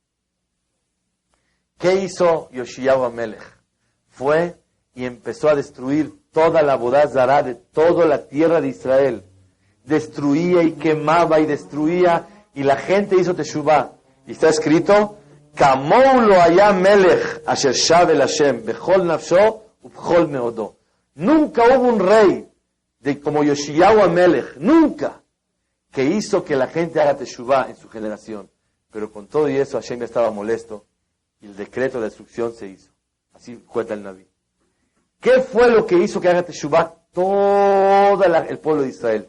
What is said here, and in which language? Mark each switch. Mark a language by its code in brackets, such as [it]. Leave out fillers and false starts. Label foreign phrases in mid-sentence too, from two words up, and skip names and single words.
[es] ¿Qué hizo Yoshiyahu Melech? Fue y empezó a destruir toda la [he] עבודה זרה [es] de toda la tierra de Israel. Destruía y quemaba y destruía, y la gente hizo teshuvah. Y está escrito, [he] כמוהו לא היה מלך אשר שב אל השם בכל נפשו ובכל מאדו. [es] Nunca hubo un rey como Yoshiyahu Melech, nunca, que hizo que la gente haga teshuvah en su generación. Pero con todo y eso Hashem ya estaba molesto y el decreto de destrucción se hizo. Así cuenta el Naví. ¿Qué fue lo que hizo que haga teshuvah todo el pueblo de Israel?